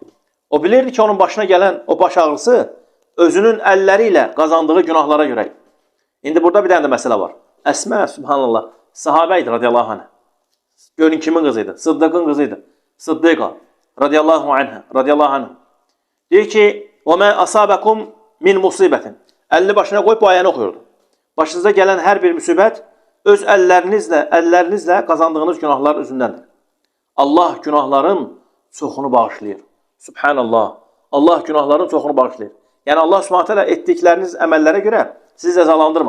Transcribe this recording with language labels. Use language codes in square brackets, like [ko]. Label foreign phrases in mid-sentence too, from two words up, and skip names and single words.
[az] O bilirdi ki, onun başına gələn o baş ağrısı özünün əlləri ilə qazandığı günahlara görə. İndi burada bir dənə də məsələ var. Əsmə, subhanallah, sahabə idi [ar] رضي الله عنها. [az] Görün kimin qızıydı? Sıddıqın qızıydı. [ar] صديقة رضي الله عنها، رضي الله عنها. [az] Deyir ki, [ar] وَمَا أَصَابَكُمْ مِنْ مُصِيبَةٍ [az] Əlini başına qoyub bu ayəni oxuyurdu. Başınıza gələn hər bir müsibət öz əllərinizlə qazandığınız günahlar üzündəndir. Allah günahların çoxunu bağışlayır. Subhanallah. Allah günahların çoxunu bağışlayır. Yəni [ar] الله سبحانه وتعالى [az] etdikləriniz əməllərə görə sizi cəzalandırmır.